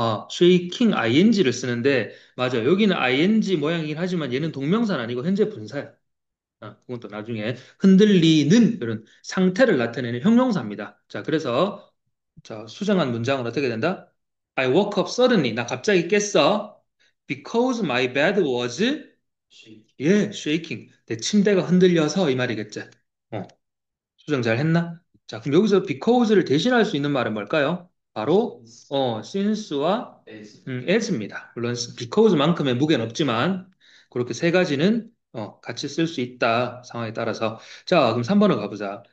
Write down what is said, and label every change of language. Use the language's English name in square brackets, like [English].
[Korean] shaking ing를 쓰는데, 맞아. 여기는 ing 모양이긴 하지만 얘는 동명사는 아니고 현재 분사야. 그건 또 나중에 흔들리는 이런 상태를 나타내는 형용사입니다. 자, 그래서 자, 수정한 문장은 어떻게 된다? [English] I woke up suddenly. [Korean] 나 갑자기 깼어. [English] Because my bed was shaking. [Korean] 내 침대가 흔들려서 이 말이겠지. 어, 수정 잘 했나? 자, 그럼 여기서 because를 대신할 수 있는 말은 뭘까요? 바로 since와 as입니다. 물론 because만큼의 무게는 없지만 그렇게 세 가지는 같이 쓸 수 있다. 상황에 따라서. 자, 그럼 3번으로 가보자.